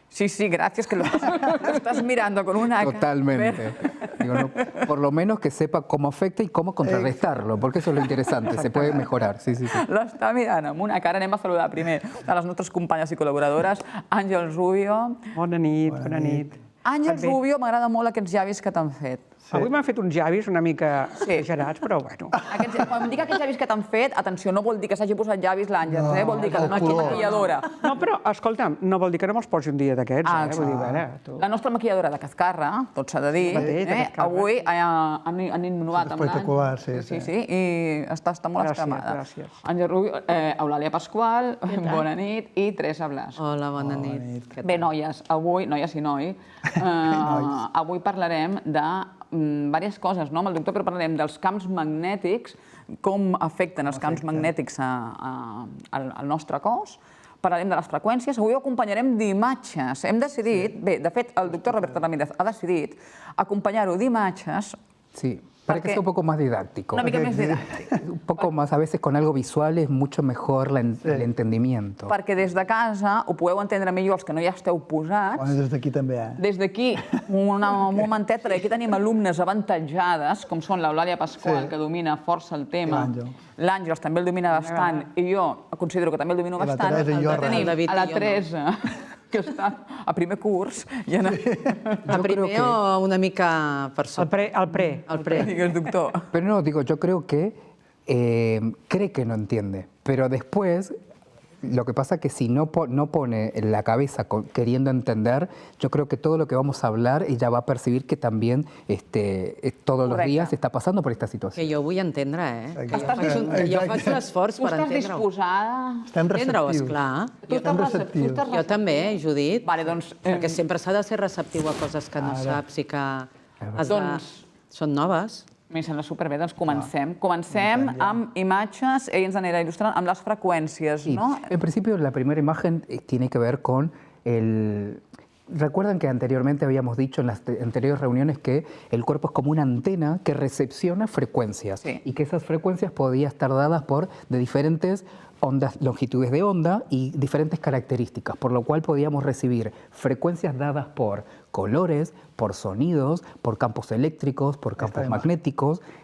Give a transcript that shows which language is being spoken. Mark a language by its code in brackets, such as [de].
[es] Sí, sí, gracias, que lo estás mirando con una... Totalmente. Digo, no, por lo menos que sepa cómo afecta y cómo contrarrestarlo, porque eso es lo interesante, se puede mejorar. Sí, sí, sí. [ca] L'està mirant amb una cara. Anem a saludar primer a les nostres companyes i col·laboradores. Àngels Rubio. Bona nit, bona nit. Àngels Rubio, m'agrada molt aquests llavis que t'han fet. Avui m'han fet uns llavis una mica exagerats, però bueno. Quan dic aquests llavis que t'han fet, atenció, no vol dir que s'hagi posat llavis l'Àngels, vol dir que la maquilladora... No, però, escolta'm, no vol dir que no me'ls posi un dia d'aquests, Vull dir, a veure, tu... La nostra maquilladora de Cascarra, tot s'ha de dir, avui han innovat amb l'Àngels. Espectacular, sí. Sí, i està molt escamada. Gràcies. Àngel Rubio, Eulàlia Pasqual, bona nit, i Teresa Blas. Hola, bona nit. Bé, noies, avui, noies i noi, avui parlarem de diverses coses, no? Amb el doctor, però parlarem dels camps magnètics, com afecten els camps magnètics al nostre cos, parlarem de les freqüències, avui ho acompanyarem d'imatges. Hem decidit, bé, de fet, el doctor Roberto Ramírez ha decidit acompanyar-ho d'imatges. [es] Sí, para que sea un poco más didáctico. [ca] Una mica més didàctic. [es] Un poco más, a veces con algo visual es mucho mejor el entendimiento. [ca] Perquè des de casa ho podeu entendre millor els que no hi esteu posats. Bueno, des d'aquí també, Des d'aquí, un momentet, perquè aquí tenim alumnes avantatjades, com són l'Eulàlia Pasqual, que domina força el tema. L'Àngels també el domina bastant, i jo considero que també el domino bastant. Tenim a la Teresa, que està a primer curs. A primer o una mica per sota? El pre. El pre. Digues, doctor. [es] Pero no, digo, yo creo que cree que no entiende, pero después... Lo que pasa es que si no pone la cabeza queriendo entender, yo creo que todo lo que vamos a hablar ella va a percibir que también todos los días está pasando por esta situación. [ca] Que jo vull entendre, Que jo faig l'esforç per entendre-ho. Estàs disposada? Estem Entendre-ho, receptius. esclar. Tu estàs receptiu? Jo també, Judit. Vale, doncs... Perquè sempre s'ha de ser receptiu a coses que no saps i que són noves. A mi em sembla superbé, doncs comencem. Comencem amb imatges, ell ens anirà il·lustrant amb les freqüències, no? [es] En principio, la primera imagen tiene que ver con el... Recuerdan que anteriormente habíamos dicho en las anteriores reuniones que el cuerpo es como una antena que recepciona frecuencias y que esas frecuencias podían estar dadas por de diferentes ondas, longitudes de onda y diferentes características, por lo cual podíamos recibir frecuencias dadas por colores, por sonidos, por campos eléctricos, por campos magnéticos,